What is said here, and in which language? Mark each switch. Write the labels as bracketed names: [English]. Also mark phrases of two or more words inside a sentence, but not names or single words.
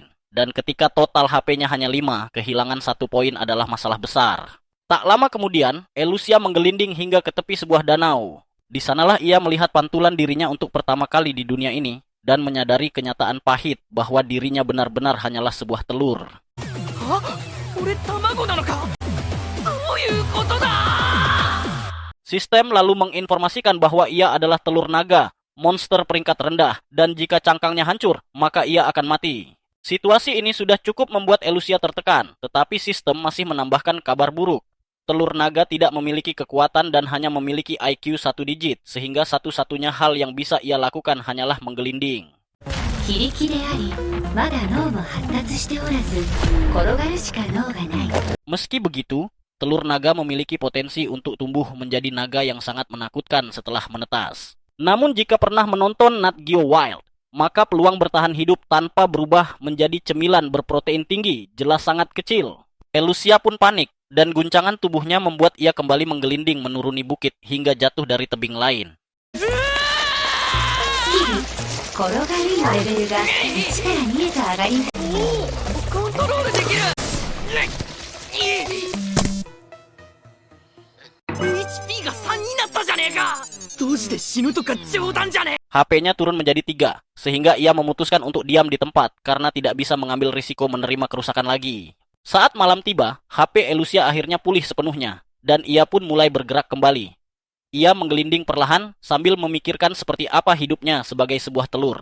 [Indonesian] Dan ketika total HP-nya hanya 5, kehilangan 1 poin adalah masalah besar. Tak lama kemudian, Eleusia menggelinding hingga ke tepi sebuah danau. Di sanalah ia melihat pantulan dirinya untuk pertama kali di dunia ini, dan menyadari kenyataan pahit bahwa dirinya benar-benar hanyalah sebuah telur. [Japanese] は俺卵なのかどういうことだ [Indonesian] Sistem lalu menginformasikan bahwa ia adalah telur naga, monster peringkat rendah, dan jika cangkangnya hancur, maka ia akan mati. Situasi ini sudah cukup membuat Eleusia tertekan, tetapi sistem masih menambahkan kabar buruk. Telur naga tidak memiliki kekuatan dan hanya memiliki IQ 1 digit, sehingga satu-satunya hal yang bisa ia lakukan hanyalah menggelinding. [Japanese] 非力でありまだ脳も発達しておらず転がるしか脳がない。 [Indonesian] Meski begitu, telur naga memiliki potensi untuk tumbuh menjadi naga yang sangat menakutkan setelah menetas. Namun jika pernah menonton Nat Geo Wild, maka peluang bertahan hidup tanpa berubah menjadi cemilan berprotein tinggi jelas sangat kecil. Eleusia pun panik, dan guncangan tubuhnya membuat ia kembali menggelinding menuruni bukit hingga jatuh dari tebing lain. [Japanese] スキル転がるのレベルが1から2へと上がります。コントロールできる HP が3になったじゃねえかどうして死ぬとか冗談じゃねえ [Indonesian] HP-nya turun menjadi 3, sehingga ia memutuskan untuk diam di tempat karena tidak bisa mengambil risiko menerima kerusakan lagi. Saat malam tiba, HP Eleusia akhirnya pulih sepenuhnya, dan ia pun mulai bergerak kembali. Ia menggelinding perlahan sambil memikirkan seperti apa hidupnya sebagai sebuah telur.